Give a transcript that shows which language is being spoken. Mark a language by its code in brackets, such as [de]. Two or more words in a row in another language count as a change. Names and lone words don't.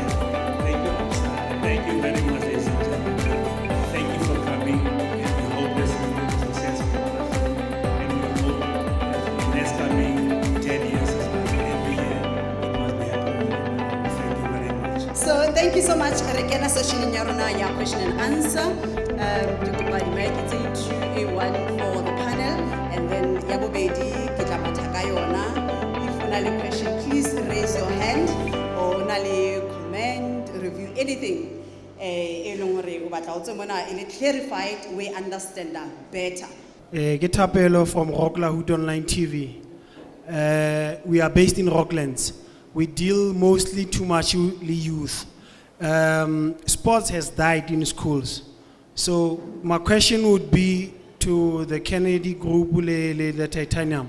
[en] Thank you, upside. Thank you very much, ladies and gentlemen. Thank you for coming, and we hope this will be a successful marathon. And we hope that in the next coming 10 years, as well, every year, it must be happening. Thank you very much. So thank you so much. [st] Re kena session ya rona ya [en] question and answer. [st] Ke kopa di-mic tse 2A1 [en] for the panel, and then [st] ya bobedi ke tla matha ka yona. [en] If [st] o na le [en] question, please raise your hand, or [st] o na le [en] comment, review, anything. [st] E leng hore o batla o tse mona e le clarified, [en] we understand better. [st] Ke Thapelo from Rockla Online TV. [en] We are based in Rocklands. We deal mostly too much youth. Sports has died in schools. So my question would be to the Kennedy Group, the Titanium.